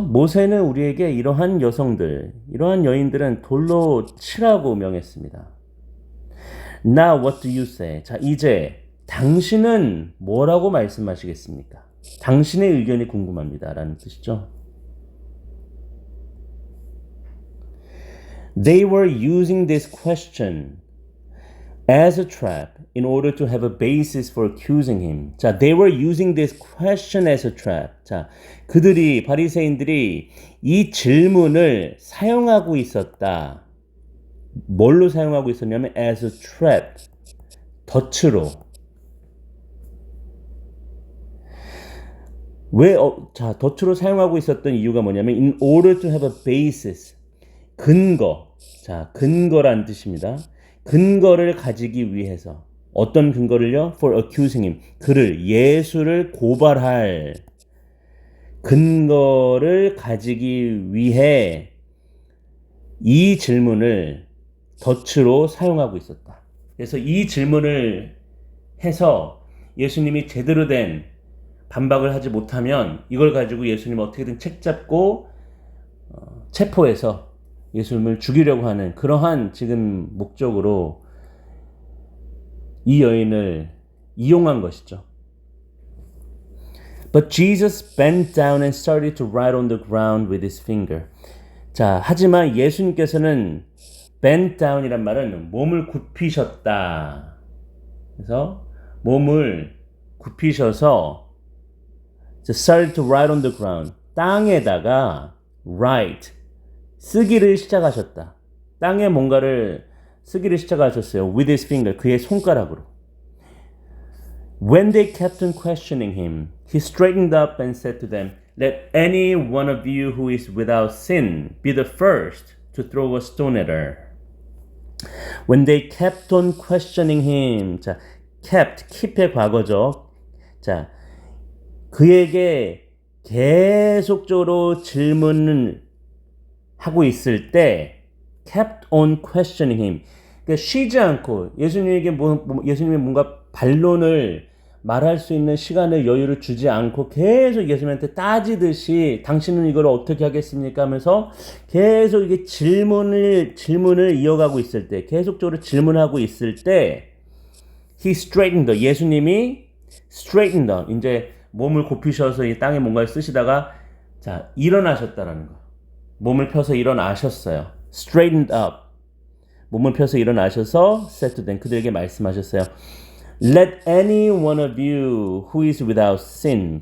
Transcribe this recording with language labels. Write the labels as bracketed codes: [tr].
[ko] 모세는 우리에게 이러한 여성들, 이러한 여인들은 돌로 치라고 명했습니다. [en] Now what do you say? [ko] 자, 이제 당신은 뭐라고 말씀하시겠습니까? 당신의 의견이 궁금합니다. 라는 뜻이죠. [en] They were using this question as a trap in order to have a basis for accusing him. 자, they were using this question as a trap. [ko] 자, 바리새인들이 이 질문을 사용하고 있었다. 뭘로 사용하고 있었냐면 [en] as a trap. [ko] 덫으로. 덫으로 사용하고 있었던 이유가 뭐냐면 [en] in order to have a basis. [ko] 근거. 자, 근거란 뜻입니다. 근거를 가지기 위해서. 어떤 근거를요? [en] For accusing him. [ko] 예수를 고발할 근거를 가지기 위해 이 질문을 덫으로 사용하고 있었다. 그래서 이 질문을 해서 예수님이 제대로 된 반박을 하지 못하면 이걸 가지고 예수님 어떻게든 책잡고 체포해서 예수님을 죽이려고 하는 그러한 지금 목적으로 이 여인을 이용한 것이죠. [en] But Jesus bent down and started to write on the ground with his finger. [ko] 자, 하지만 예수님께서는 [en] bent down [ko] 이란 말은 몸을 굽히셨다. 그래서 몸을 굽히셔서 [en] started to write on the ground. [ko] 땅에다가 write, 쓰기를 시작하셨다. 땅에 뭔가를 쓰기를 시작하셨어요. [en] With his finger, [ko] 그의 손가락으로. [en] When they kept on questioning him, he straightened up and said to them, Let any one of you who is without sin be the first to throw a stone at her. When they kept on questioning him, 자, kept, keep [ko] 의 과거죠. 자, 그에게 계속적으로 질문을 하고 있을 때, [en] kept on questioning him. [ko] 그러니까 쉬지 않고 예수님에게 예수님의 뭔가 반론을 말할 수 있는 시간을 여유를 주지 않고 계속 예수님한테 따지듯이 당신은 이걸 어떻게 하겠습니까 하면서 계속 이게 질문을 이어가고 있을 때 계속적으로 질문하고 있을 때 [en] he straightened up. [ko] 예수님이 straightened up. 이제 몸을 굽히셔서 이 땅에 뭔가를 쓰시다가 자 일어나셨다라는 거. 몸을 펴서 일어나셨어요. [en] straightened up. [ko] 몸을 펴서 일어나셔서 [en] said to them. [ko] 그들에게 말씀하셨어요. [en] Let any one of you who is without sin.